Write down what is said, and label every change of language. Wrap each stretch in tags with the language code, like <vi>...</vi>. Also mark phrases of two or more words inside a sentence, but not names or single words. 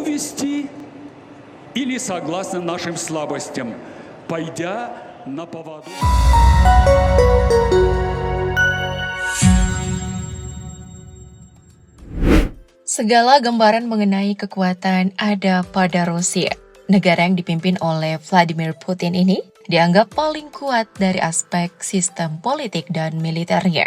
<ru>вместе или согласно нашим слабостям, пойдя на поводу.</ru> <id>Segala gambaran mengenai kekuatan ada pada Rusia. Negara yang dipimpin oleh Vladimir Putin ini dianggap paling kuat dari aspek sistem politik dan militernya.</id>